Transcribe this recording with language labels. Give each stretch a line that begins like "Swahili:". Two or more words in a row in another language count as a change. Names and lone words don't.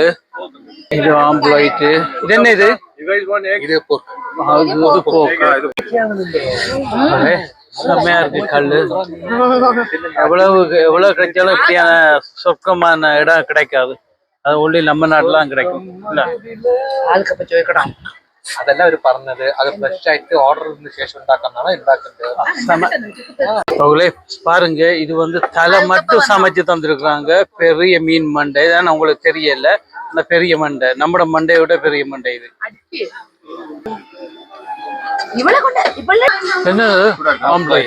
Tamil: இது ஆம்ப்ளாய்ட். இது என்ன இது? செம்மையா இருக்கு கல்லு. எவ்வளவு கிடைச்சாலும் இப்படியான சொர்க்கமான இடம் கிடைக்காது. அது ஒன்லி நம்ம நாட்டுலாம் கிடைக்கும். இல்ல அதுக்கு வைக்கணும்.
Malayalam: അതെല്ലാം അവർ പറഞ്ഞത് അത് ഫ്രഷ് ആയിട്ട് ഓർഡർ ശേഷം
Tamil: பாருங்க இது வந்து தலை மட்டும் சமைச்சு தந்துருக்குறாங்க. பெரிய மீன் மண்டை தான், உங்களுக்கு தெரியல. அந்த பெரிய மண்டை நம்மட மண்டையோட பெரிய மண்டை இது. என்னது ஆம்ப்ளைட்?